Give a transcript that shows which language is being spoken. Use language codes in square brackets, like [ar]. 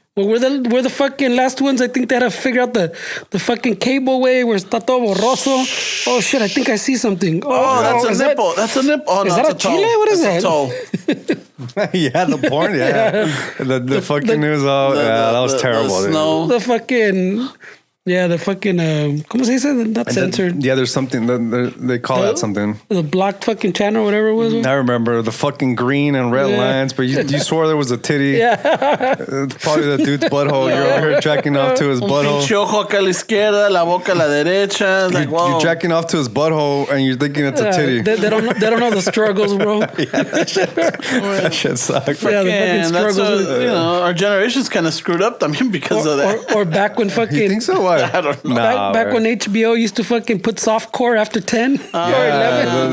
[en] Well, we're the fucking last ones. I think they had to figure out the fucking cable way where [es] está todo borroso. [en] Oh shit! I think I see something. Oh, that's a nipple. That's a nipple. Oh, Is no, that a it's toe. chile? What is That's that? a toe. Yeah, the porn. Yeah, the fucking news. Oh, yeah, that was terrible. The snow. The fucking. Yeah, the fucking, [es] ¿cómo se dice? [en] Not censored. Yeah, there's something, they call that something. The blocked fucking channel, whatever it was. I remember the fucking green and red lines, but you swore there was a titty. Yeah. It's probably the dude's butthole. You're over here jacking off to his butthole. [es] Pinche ojo acá a la izquierda, la boca a la derecha. [en] Like, wow. You're jacking off to his butthole and you're thinking it's a titty. They don't know the struggles, bro. That shit sucks. Yeah, the fucking struggles. You know, our generation's kind of screwed up, I mean, because of that. Or back when fucking. You think so? Why? I don't know. Back when HBO used to fucking put softcore after 10 or 11.